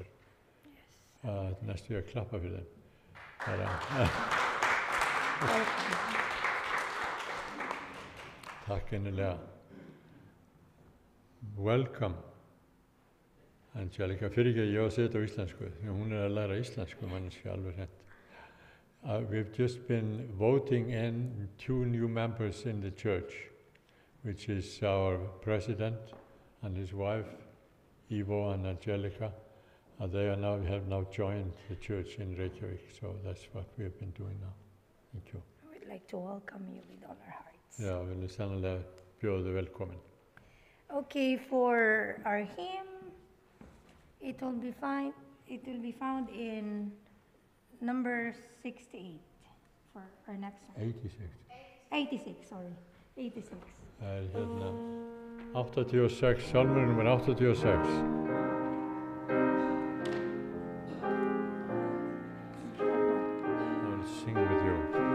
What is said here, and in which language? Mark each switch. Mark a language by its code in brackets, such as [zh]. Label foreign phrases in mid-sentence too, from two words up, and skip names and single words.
[is] Næstu ég að klappa fyrir þeim. Takk innilega. [en] Welcome, Angelica. [is] Fyrir ekki að ég á að segja þetta á íslensku, því hún er að læra íslensku, manneskja alveg hreint. [en] We've just been voting in 2 new members in the church, which is our president and his wife, Ivo and Angelica. They have now joined the church in Reykjavík, so that's what we have been doing now. Thank you. I would like to welcome you with all our hearts. [is] Já, við viljum sannlega bjóða þig velkomin. [en] Okay, for our hymn, it will be found in number 68 for our next song. 86, sorry. 86. [is] Það er hérna 86, salmur nummer 86. [en] I'll sing with you.